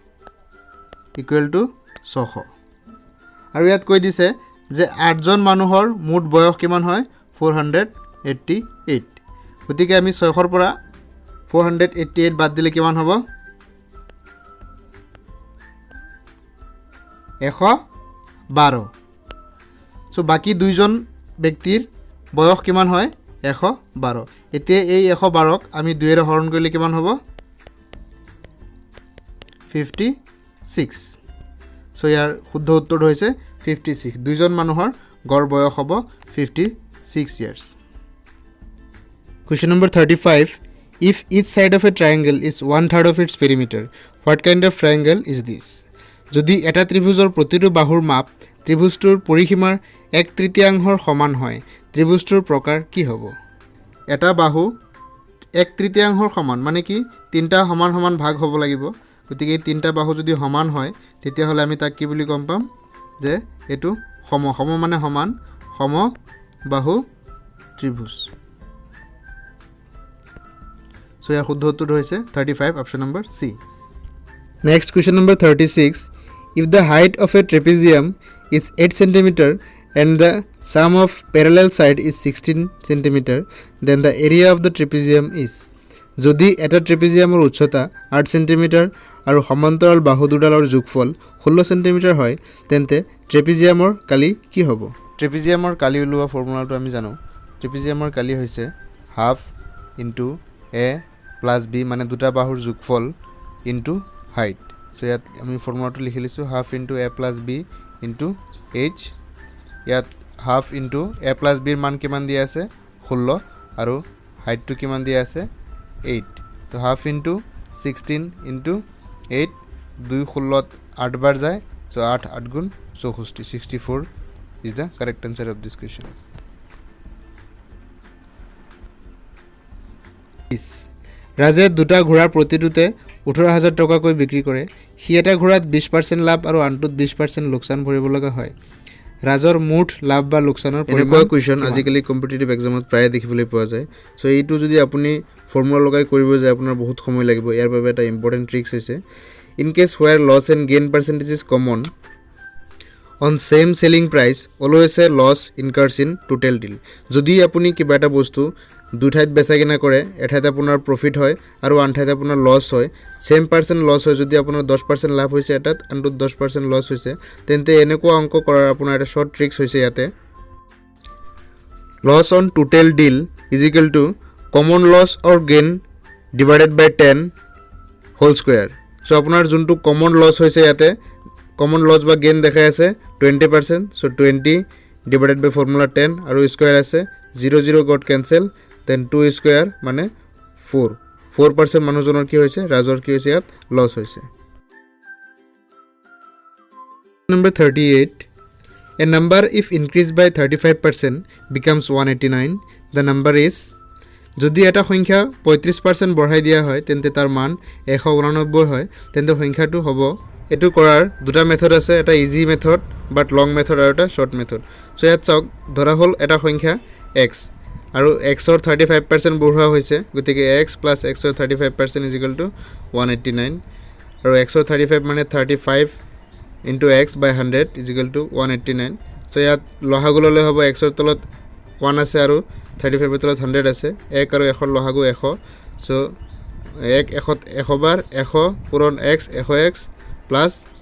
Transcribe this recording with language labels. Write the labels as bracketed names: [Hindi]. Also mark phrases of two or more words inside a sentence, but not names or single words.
[Assamese] = 600 আৰু ইয়াত কৈ দিছে যে 8 জন মানুহৰ মুঠ বয়স কিমান হয় 488 গতিকে আমি 600 ৰ পৰা 488 বাদ দিলে কিমান হ'ব 112 সো বাকি দুইজন ব্যক্তিৰ বয়স কিমান হয় 112 এতিয়া এই 112ক আমি 2 ৰে হৰণ কৰিলে কিমান হ'ব 56 সো ইয়াৰ শুদ্ধ উত্তৰটো হৈছে 56 দুইজন মানুহৰ গড় বয়স হ'ব 56 [English] years Question number 35 If each side of a triangle is 1/3 of its perimeter what kind of triangle is this [Assamese] যদি এটা ত্ৰিভুজৰ প্ৰতিটো বাহুৰ মাপ ত্ৰিভুজটোৰ পৰিসীমাৰ 1/3 সমান হয় ত্ৰিভুজটোৰ প্ৰকাৰ কি হ'ব এটা বাহু 1/3 সমান মানে কি তিনটা সমান সমান ভাগ হ'ব লাগিব গতিকে তিনটা বাহু যদি সমান হয় তেতিয়া হলে আমি তাক কি বুলি কম পাম যে এটো সম মানে সমান সম বাহু ত্ৰিভুজ সো ইয়াৰ শুদ্ধ উত্তৰটো হৈছে [English] 35 option number C next question number 36 if the height of a trapezium is 8 cm and the sum of parallel side is 16 cm then the area of the trapezium is [Assamese] যদি এটা ট্ৰেপেজিয়ামৰ উচ্চতা 8 cm আৰু সমান্তৰাল বাহু দুডালৰ যোগফল 16 cm হয় তেন্তে ট্ৰেপেজিয়ামৰ কালি কি হ'ব ট্ৰেপেজিয়ামৰ কালি উলোৱা ফৰ্মুলাটো আমি জানো ট্ৰেপেজিয়ামৰ কালি হৈছে [English] half into a plus b [Assamese] মানে দুটা বাহুৰ যোগফল [English] into height [Assamese] সো ইয়াত আমি ফৰ্মুলাটো লিখি লৈছো [English] half into a plus b into h [Assamese] ইয়াত [English] half into a plus b [Assamese] ৰ মান কিমান দিয়া আছে 16 আৰু হাইটটো কিমান দিয়া আছে 8 তো [English] half into 16 into 8 [Assamese] 2 16 8 বাৰ যায় সো 8 8 গুণ 64 [English] is the correct answer of this question [Assamese] ৰাজে দুটা ঘোড়াৰ প্ৰতিটোতে 18000 টকাকৈ বিক্ৰী কৰে সি এটা ঘোড়াত 20% লাভ আৰু আনটোত 20% লোকসান ভৰিব লগা হয় ৰাজৰ মুঠ লাভ বা লোকসানৰ পৰিমাণ কোৱেশ্চন আজিকালি কম্পিটিটিভ এক্সামত প্ৰায় দেখিবলৈ পোৱা যায় সো এইটো যদি আপুনি ফৰ্মুলা লগাই কৰিব যায় আপোনাৰ বহুত সময় লাগিব ইয়াৰ বাবে এটা [English] important tricks [Assamese] হৈছে [English] in case where loss and gain percentage is common on same selling price always a loss incurs in total deal [Assamese] যদি আপুনি কিবা এটা বস্তু দুই ঠাইত বেচা কিনা কৰে এঠাইত আপোনাৰ প্ৰফিট হয় আৰু আন ঠাইত আপোনাৰ লস হয় [English] same percent loss [Assamese] হয় যদি আপোনাৰ 10% লাভ হৈছে এটাত আনটোত 10% লস হৈছে তেন্তে এনেকুৱা অংক কৰাৰ আপোনাৰ এটা [English] short tricks [Assamese] হৈছে ইয়াতে [English] loss on total deal is equal to common loss or gain divided by 10 whole square so [Assamese] আপোনাৰ যোনটো [English] common loss [Assamese] হৈছে ইয়াতে [English] common loss বা gain [Assamese] দেখাই আছে [English] 20% so 20 divided by formula 10 [Assamese] আৰু স্কয়ার আছে [English] 0 got cancel then 2 square [Assamese] মানে 4% মানুহজনৰ কি হৈছে ৰাজৰ কি হৈছে ইয়াত লস হৈছে [English] number 38 a number if increased by 35% becomes 189 the number is [Assamese] যদি এটা সংখ্যা 35% বঢ়াই দিয়া হয় তেন্তে তাৰ মান 189 হয় তেন্তে সংখ্যাটো হ'ব এটো কৰাৰ দুটা মেথড আছে এটা [English] easy method but long method [Assamese] আৰু এটা [English] short method [Assamese] সো ইয়াত চাওক ধৰা হল এটা সংখ্যা x আৰু x ৰ 35% বঢ়োৱা হৈছে গতিকে x + x ৰ 35% = 189 আৰু x ৰ 35 মানে 35 * x / 100 = 189 সো ইয়াত লহাগুললৈ হ'ব x ৰ তলত 1 আছে আৰু 35 ৰ তলত 100 আছে 1 আৰু 1 ৰ লহাগু 100 সো 1 100 বাৰ 100 পূৰণ x 100x plus